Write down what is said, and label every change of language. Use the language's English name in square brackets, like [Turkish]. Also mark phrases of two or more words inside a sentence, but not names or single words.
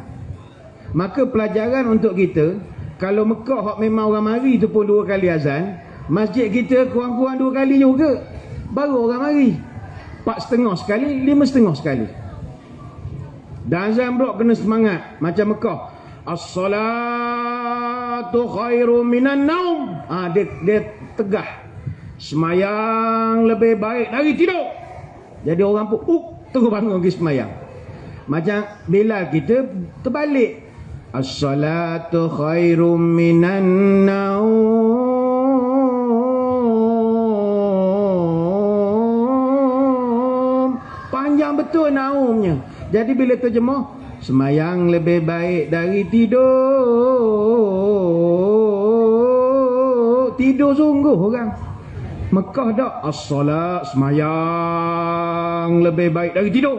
[Malay] Maka pelajaran untuk kita, kalau Mekah hak memang orang mari tu pun 2 kali azan, masjid kita kurang-kurang 2 kali juga, baru orang mari. 4,5 sekali, 5,5 sekali. Dan azan pula kena semangat macam Mekah. [Arabic] الصلاة خير من النوم. [Malay] Dia tegah. Semayang lebih baik dari tidur. Jadi orang pun terus bangun pergi semayang. Macam Bilal kita terbalik. [Arabic] الصلاة خير من النوم. [Malay] Panjang betul naumnya. Jadi bila terjemah, semayang lebih baik dari tidur. Tidur sungguh orang. Mekah dak, as-salat, semayang lebih baik dari tidur.